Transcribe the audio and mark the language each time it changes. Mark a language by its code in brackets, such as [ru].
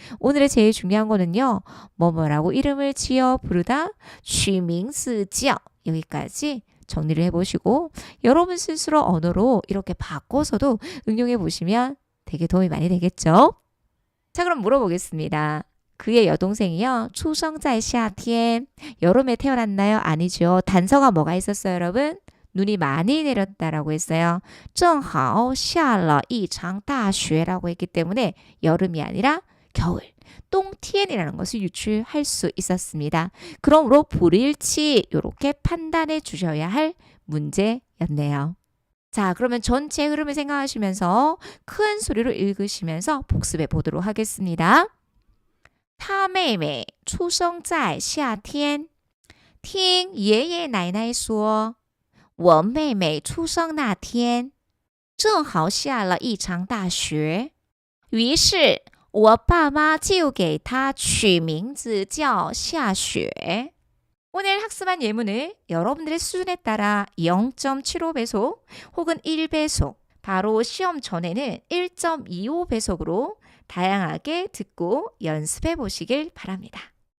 [ko] 오늘의 제일 중요한 거는요. 뭐뭐라고 이름을 지어 부르다 [zh] 取名字叫 [ko] 여기까지 정리를 해보시고 여러분 스스로 언어로 이렇게 바꿔서도 응용해 보시면 되게 도움이 많이 되겠죠. 자, 그럼 물어보겠습니다. 그의 여동생이요. [zh] 出生在夏天 [ko] 여름에 태어났나요? 아니죠. 단서가 뭐가 있었어요, 여러분? 눈이 많이 내렸다라고 했어요. [zh] 正好下了一场大雪 [ko] 라고 했기 때문에 여름이 아니라 겨울, 똥티엔이라는 것을 유추할 수 있었습니다. 그러므로 불일치 이렇게 판단해 주셔야 할 문제였네요. 자, 그러면 전체 흐름을 생각하시면서 큰 소리로 읽으시면서 복습해 보도록 하겠습니다. [zh] 他妹妹出生在夏天，听爷爷奶奶说，我妹妹出生那天正好下了一场大雪，于是我爸妈就给她取名字叫夏雪。 [ko] 오늘 학습한 예문을 여러분들의 수준에 따라 0.75배속 혹은 1배속, 바로 시험 전에는 1.25배속으로 다양하게 듣고 연습해 보시길 바랍니다.